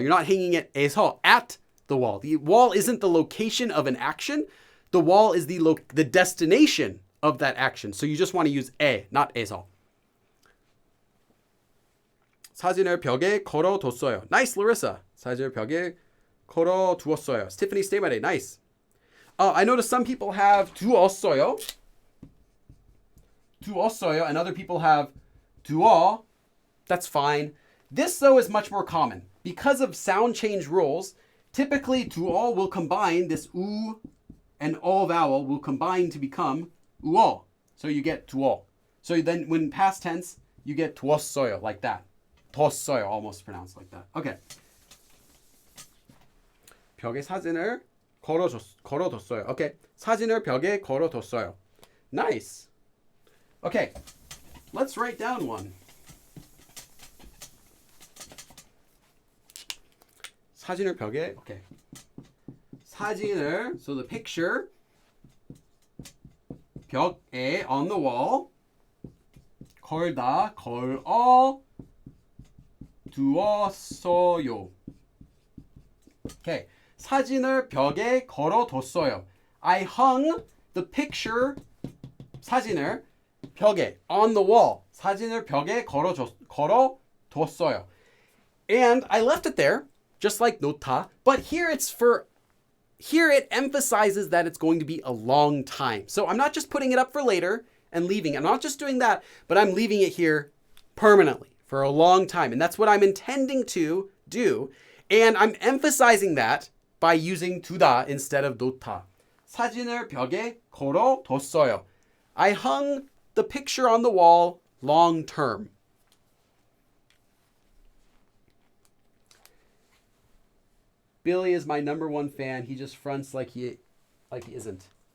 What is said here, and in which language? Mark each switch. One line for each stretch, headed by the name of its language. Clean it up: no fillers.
English: You're not hanging it 에서, at the wall. The wall isn't the location of an action. The wall is the destination of that action. So you just want to use 에, not 에서.
Korean: 사진을 벽에 걸어뒀어요.
English: Nice, Larissa.
Korean: 사진을 벽에 걸어두었어요.
English: Tiffany, stay my day. Nice. I noticed some people have 두었어요.
Korean: 두었어요.
English: And other people have 두어. That's fine. This, though, is much more common. Because of sound change rules, typically 두어 will combine this U and O vowel will combine to become 우어. So you get 두어. So then when past tense, you get 두었어요, like that. 뒀어요, almost pronounced like that. Okay.
Korean: 벽에 사진을 걸어뒀어요.
English: Okay.
Korean: 사진을 벽에 걸어뒀어요.
English: Nice. Okay. Let's write down one.
Korean: 사진을 벽에, okay.
English: 사진을, so the picture, 벽에, on the wall, 걸다, 걸어, 두었어요. Okay.
Korean: 사진을 벽에 걸어뒀어요.
English: I hung the picture,
Korean: 사진을 벽에,
English: on the wall.
Korean: 사진을 벽에 걸어뒀어요.
English: And I left it there, just like 놓다, but here it emphasizes that it's going to be a long time. So I'm not just putting it up for later and leaving. I'm not just doing that, but I'm leaving it here permanently for a long time. And that's what I'm intending to do. And I'm emphasizing that by using 두다 instead of 놓다.
Korean: 사진을 벽에 걸어뒀어요.
English: I hung the picture on the wall long term. Billy is my number one fan. He just fronts like he isn't.